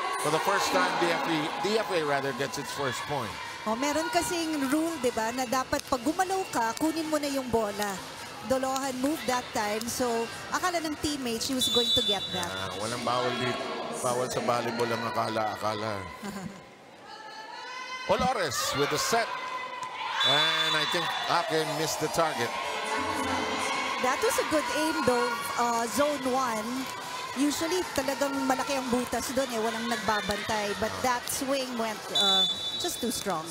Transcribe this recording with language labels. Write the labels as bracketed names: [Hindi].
[English] For the first time, DFA rather gets its first point. [Filipino] Oh, meron kasing rule, 'di ba, na dapat pag gumalaw ka, kunin mo na yung bola. [English] Dolohan move that time. So, akala ng teammate, she was going to get that. [Filipino] Walang bawal dito. Bawal sa volleyball ang akala. [English] Olores with the set. And I think Hake missed the target. That was a good aim though, zone 1. [Filipino] Usually talagang malaki ang butas doon walang nagbabantay. [English] But that swing went just too strong.